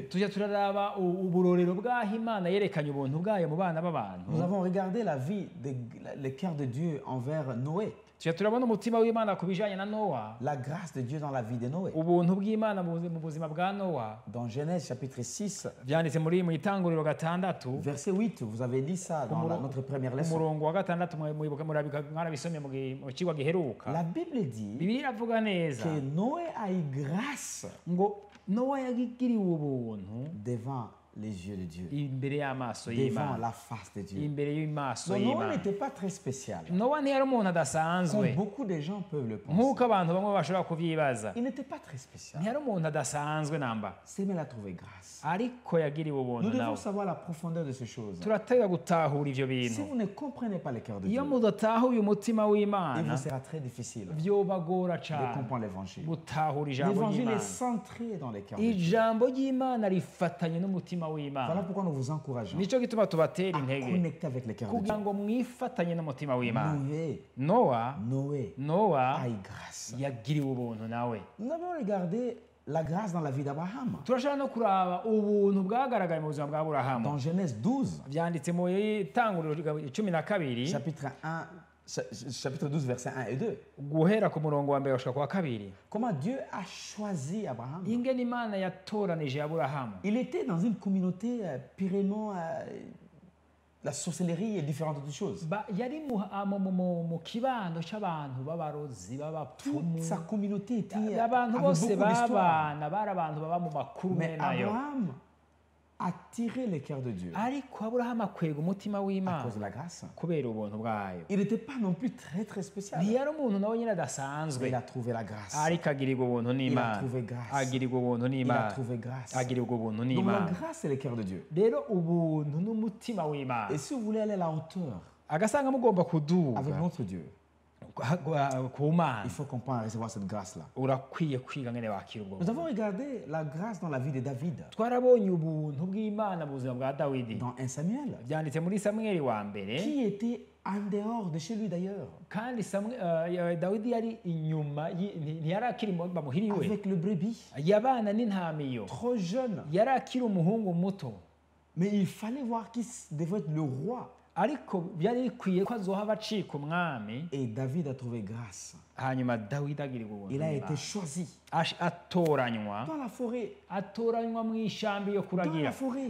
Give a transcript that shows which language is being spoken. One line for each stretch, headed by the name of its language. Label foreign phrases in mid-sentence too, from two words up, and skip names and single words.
Rundi: Tujya turaraba uburorero bw'aho Imana yerekanye ubuntu bwayo mu bana
French: Nous
Rundi: b'abantu.
French: avons regardé la vie, le cœur de Dieu envers Noé.
Rundi: tujya turabona umutima w'imana ku bijyanye na nowa,
French: la grâce de Dieu dans la vie de Noé.
Rundi: ubuntu bw'imana mu buzima bwa nowa.
French: Dans Genèse chapitre 6,
Rundi: byanditse mu itanguriro gatandatu
French: verset 8, vous avez lu ça dans notre première leçon.
Rundi: umurongo wa gatandatu mwarabisomye mu kigwa giheruka.
French: La Bible dit
Rundi: bibiliya iravuga neza
French: que Noé a eu grâce
Rundi: ngo nowa yagiriwe ubuntu
French: devant les yeux de Dieu,
Rundi: imbere y'amaso
French: devant
Rundi: y'imana,
French: la face de Dieu.
Rundi: imbere y'amaso
French: Donc Noé
Rundi: y'imana.
French: n'était pas très spécial,
Rundi: nowa ntiyari umuntu
French: comme
Rundi: adasanzwe
French: beaucoup de gens peuvent le
Rundi: nk'uko
French: penser.
Rundi: abantu bamwe bashobora kubyibaza.
French: Il n'était pas très spécial.
Rundi: ntiyari umuntu adasanzwe namba,
French: C'est mais il a trouvé grâce.
Rundi: ariko yagiriwe
French: Nous
Rundi: ubuntu
French: devons
Rundi: nawe.
French: savoir la profondeur de ces choses.
Rundi: turatega gutahura ivyo
French: Si
Rundi: bintu.
French: vous ne comprenez pas le cœur de
Rundi: iyo
French: Dieu,
Rundi: mudatahuye umutima
French: il
Rundi: w'imana
French: vous sera très difficile
Rundi: vyobagora
French: de
Rundi: cane
French: comprendre l'évangile.
Rundi: gutahura ijambo
French: L'évangile est
Rundi: ry'imana.
French: centré dans le cœur de Dieu.
Rundi: ijambo ry'imana rifatanye n'umutima
French: Voilà
Rundi: w'imana.
French: pourquoi nous vous encourageons
Rundi: nico gituma tubatera
French: à
Rundi: intege
French: connecter avec le cœur de
Rundi: kugira
French: Dieu.
Rundi: ngo mwifatanye n'umutima w'imana.
French: Noé
Rundi: nowa
French: a eu grâce.
Rundi: yagiriwe ubuntu nawe.
French: Nous avons regardé la grâce dans la vie d'Abraham.
Rundi: turashobora no kuraba ubuntu bwagaragaye mu buzima bwa aburahamu.
French: Dans Genèse 12,
Rundi: byanditse mu itanguriro 12
French: chapitre 12, versets 1 et 2.
Rundi: guhera ku murongo wa mbere gushika ku wa kabiri.
French: Comment Dieu a choisi Abraham.
Rundi: ingene imana yatoranije aburahamu.
French: Il était dans une communauté pyrénéen, la sorcellerie et différentes autres choses.
Rundi: yari mu kibando cy'abantu b'abarozi b'abapfumu.
French: Toute sa communauté était
Rundi: abantu
French: avec
Rundi: bose
French: beaucoup d'histoire.
Rundi: babana bari abantu baba mu makuru
French: Mais
Rundi: nayo.
French: Abraham a tiré le cœur de Dieu
Rundi: ariko aburahamu akwega umutima
French: à
Rundi: w'imana
French: cause de la grâce.
Rundi: kubera ubuntu bwayo.
French: Il n'était pas non plus très spécial.
Rundi: ntiyari umuntu nawe nyine adasanzwe,
French: Il a trouvé la grâce.
Rundi: ariko agirirwa ubuntu
French: Il a
Rundi: n'imana.
French: trouvé grâce.
Rundi: agirirwa ubuntu
French: Il a
Rundi: n'imana.
French: trouvé grâce.
Rundi: agirirwa ubuntu
French: Donc la
Rundi: n'imana.
French: grâce, c'est le cœur de Dieu.
Rundi: rero ubuntu n'umutima w'imana.
French: Et si vous voulez aller à la hauteur
Rundi: agasanga mugomba kuduga
French: avec notre Dieu,
Rundi: ku mana,
French: il faut comprendre et recevoir cette grâce-là.
Rundi: urakwiye kwiga ngene wakira ubwo
French: Nous
Rundi: buntu.
French: avons regardé la grâce dans la vie de David.
Rundi: twarabonye ubuntu bw'imana mu buzima bwa dawidi.
French: Dans 1 Samuel,
Rundi: byanditse muri samweli wa mbere.
French: qui était en dehors de chez lui d'ailleurs,
Rundi: kandi dawidi yari inyuma ntiyari akiri bamuhiriwe,
French: avec le brebis,
Rundi: yabana n'intamiyo,
French: trop jeune.
Rundi: yari akiri umuhungu muto.
French: Mais il fallait voir qui devait être le roi.
Rundi: ariko byari bikwiye ko azohava acika umwami.
French: Et David a trouvé grâce.
Rundi: hanyuma dawidi agirirwa ubuntu
French: Il a
Rundi: n'Imana.
French: été choisi
Rundi: atoranywa
French: dans la forêt.
Rundi: atoranywa mu ishyamba iyo
French: Dans
Rundi: kuragira,
French: la forêt.